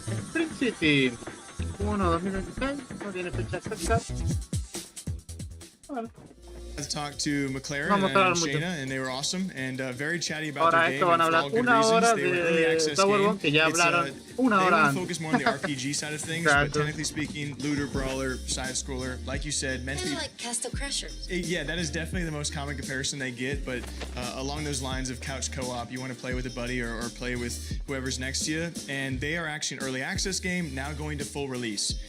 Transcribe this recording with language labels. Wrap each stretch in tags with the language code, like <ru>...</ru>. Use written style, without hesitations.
<es>Spring City 1-2026, no tiene fecha exacta. Bueno.</es> <en>I talked to McLaren and Shayna, and they were awesome and very chatty about their game.</en> <es>Van a hablar una hora de Tower que ya hablaron una hora antes.</es> <en>They focus more on the RPG side of things, but technically speaking, looter, brawler, side scroller, like you said, meant to be like Castle Crashers. Yeah, that is definitely the most common comparison they get. But along those lines of couch co-op, you want to play with a buddy or play with whoever's next to you, and they are actually an early access game now going to full release.</en>